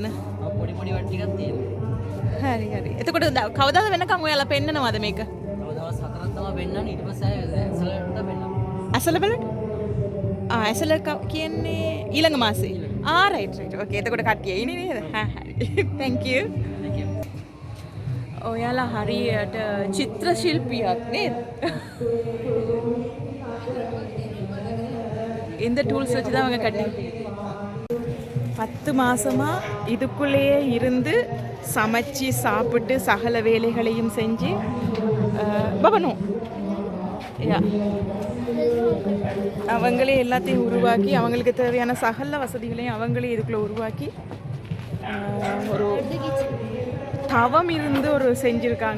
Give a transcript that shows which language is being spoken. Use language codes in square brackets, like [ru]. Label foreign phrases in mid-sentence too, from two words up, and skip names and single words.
[si] පොඩි වැඩ ටිකක් තියෙනවා. හරි. එතකොට කවදාද වෙනකම් ඔයාලා පෙන්නනවද මේක? දවස් 4ක් තමයි පෙන්නන්නේ. ඊට පස්සේ ඇසලට පෙන්නනවා. ඇසල බලට? ඇසල කියන්නේ ඊළඟ මාසේ. [en] right. okay. [si] එතකොට කට්ටිය ඉන්නේ නේද? හරි. [en] thank you. [si] ඔයාලා හරියට චිත්‍ර ශිල්පියක් නේද? [ta] இந்த டூல்ஸ் வச்சு தான் அவங்க கட்டி 10 மாசமா இதுக்குள்ளேயே இருந்து சமைச்சு சாப்பிட்டு சகல வேலைகளையும் செஞ்சு பவனும் அவங்களே எல்லாத்தையும் உருவாக்கி அவங்களுக்கு தேவையான சகல வசதிகளையும் அவங்களே இதுக்குள்ளே உருவாக்கி ஒரு தவம் இருந்து ஒரு செஞ்சுருக்காங்க.